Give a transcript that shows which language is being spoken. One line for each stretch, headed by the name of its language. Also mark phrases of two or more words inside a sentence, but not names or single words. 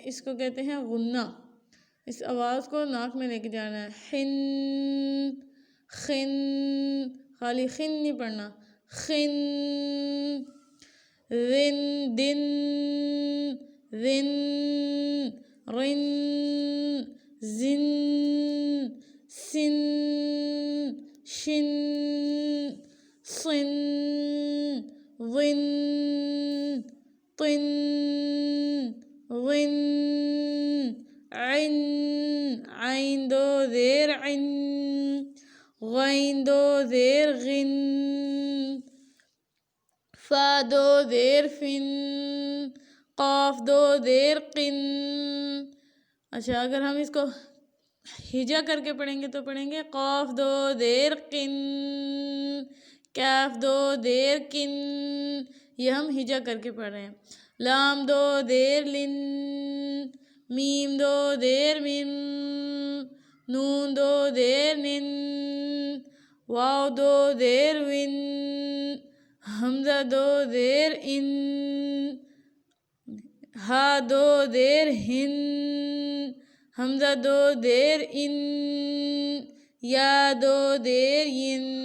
Urdu: اس کو کہتے ہیں غنہ۔ اس آواز کو ناک میں لے کے جانا ہے۔ حن، خن، خالی خن نہیں پڑھنا، خن، رن، دن، رن، رن، زن، سن، شن، صن، ظن، طن، ظن، عن، عین دو زیر عن، غین دو زیر غن، فا دو زیر فن، قاف دو زیر قن۔ اچھا، اگر ہم اس کو ہجا کر کے پڑھیں گے تو پڑھیں گے قاف دو زیر قن، کاف دو زیر کن، یہ ہم ہجا کر کے پڑھ رہے ہیں۔ لام دو زیر لن، میم دو زیر من، نون دو زیر نن، واو دو زیر ون، حمزہ دو زیر ان، ہا دو زیر ہن، حمزہ دو زیر ان، یا دو زیر ین،